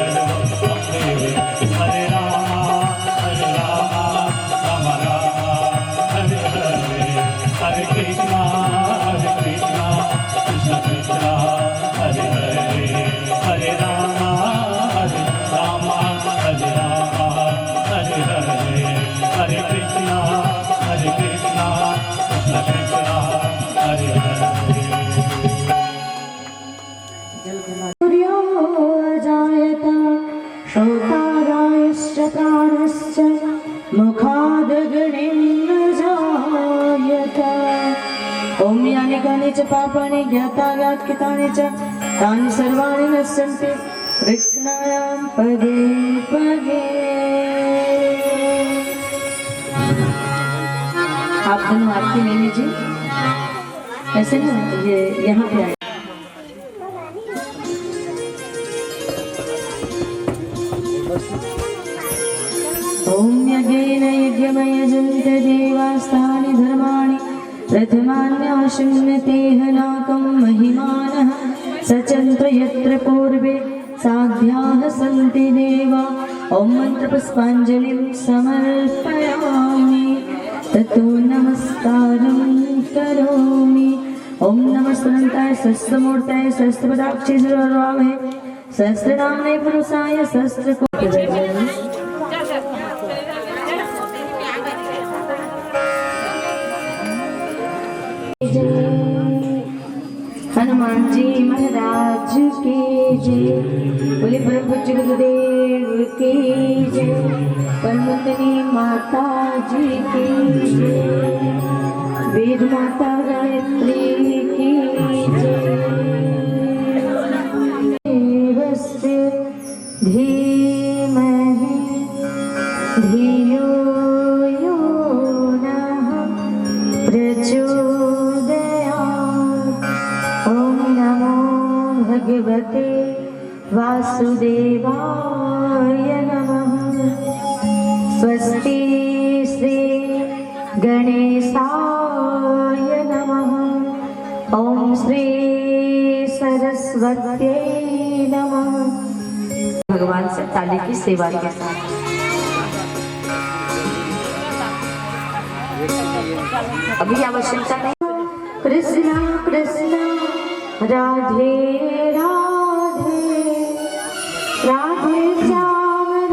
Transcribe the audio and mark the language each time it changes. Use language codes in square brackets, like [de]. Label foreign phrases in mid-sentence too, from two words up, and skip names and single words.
[sa] हरे राम राम राम हरे हरे हरे कृष्णा कृष्ण कृष्ण हरे हरे हरे राम हरे कृष्णा कृष्ण कृष्ण हरे हरे। सूर्यो अजायत श्रोतारायश्च प्राणश्च मुखादग्निं न जायत। ॐ यानि कानि च पापानि ज्ञाताज्ञातकृतानि च तानि सर्वाणि नश्यन्ति कृष्णायां पदे पदे। [hi] आप दोनों आरती ले लीजिए ऐसे ना, ये यहाँ पे आए। [sa] ॐ यज्ञेन यज्ञमयजन्त देवास्तानि धर्माणि प्रथमान्याशुन्नतेह नाकं महिमानः सचन्त यत्र पूर्वे साध्याः सन्ति देवा। ॐ मन्त्रपुष्पाञ्जलिं समर्पयामि ततो नमस्कारं करोमि। ॐ नमः स्वरन्ताय सहस्रमूर्तये सहस्रपदाक्षे सर्वभावे सहस्रनाम्ने पुरुषाय सहस्रकोटिजये। [hi] हनुमान जी महाराज की जय। बोले परम पूज्य गुरुदेव की जय। परमतनी माता जी की जय। वेद माता गायत्री की जय। [sa] देवस्य धीमहि धियो यो नः प्रचोदयात्। ॐ नमो भगवते वासुदेवाय नमः। स्वस्ति श्री गणेशाय नमः। ॐ श्री सरस्वत्यै नमः। [hi] भगवान से ताली की सेवा के साथ अभी आवश्यकता नहीं। कृष्णा कृष्णा राधे राधे राधे श्याम